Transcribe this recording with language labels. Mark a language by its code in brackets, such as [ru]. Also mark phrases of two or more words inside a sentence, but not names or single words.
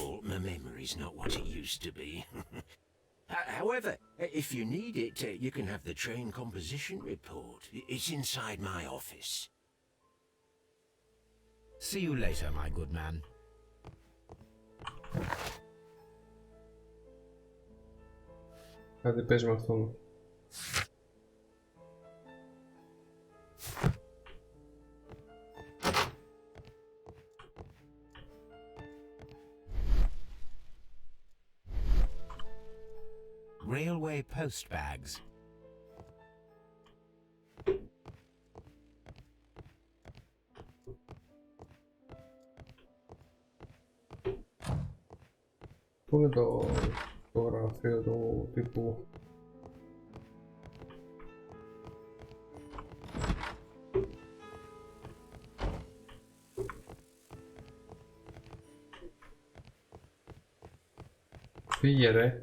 [en] My memory's not what it used to be. However, if you need it, you can have the train composition report. It's inside my office. See you later, my good man. [el] Κάτι παίζει με αυτόν. [en] Railway post bags. [el] Πού είναι το γραφείο του τύπου? Φύγε ρε.